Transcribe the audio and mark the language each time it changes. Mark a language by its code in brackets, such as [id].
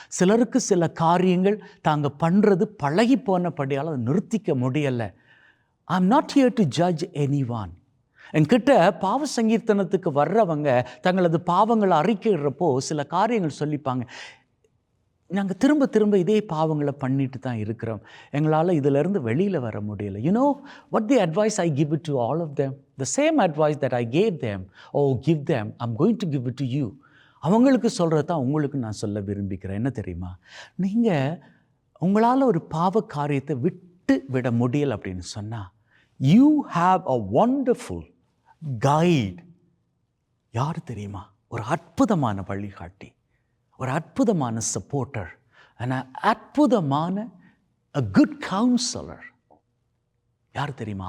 [ta] சிலருக்கு சில காரியங்கள் தாங்க பண்ணுறது பழகி போனபடியால் அதை நிறுத்திக்க முடியலை. [en] I am not here to judge anyone. [ta] என்கிட்ட பாவ சங்கீர்த்தனத்துக்கு வர்றவங்க தங்களது பாவங்களை அறிக்கைறப்போ சில காரியங்கள் சொல்லிப்பாங்க. நாங்கள் திரும்ப திரும்ப இதே பாவங்களை பண்ணிட்டு தான் இருக்கிறோம், எங்களால் இதிலிருந்து வெளியில் வர முடியலை. [en] You know what the advice I give it to all of them, the same advice that I gave them, give them, I'm going to give it to you. [ta] அவங்களுக்கு சொல்கிறது தான் உங்களுக்கு நான் சொல்ல விரும்பிக்கிறேன். என்ன தெரியுமா? நீங்கள் உங்களால் ஒரு பாவ காரியத்தை விட்டு விட முடியலை அப்படின்னு சொன்னால், [en] You have a wonderful guide. [ta] யார் தெரியுமா? ஒரு அற்புதமான வழிகாட்டி, ஒரு அற்புதமான சப்போர்ட்டர், அற்புதமான [en] a good counselor. [ta] யார் தெரியுமா?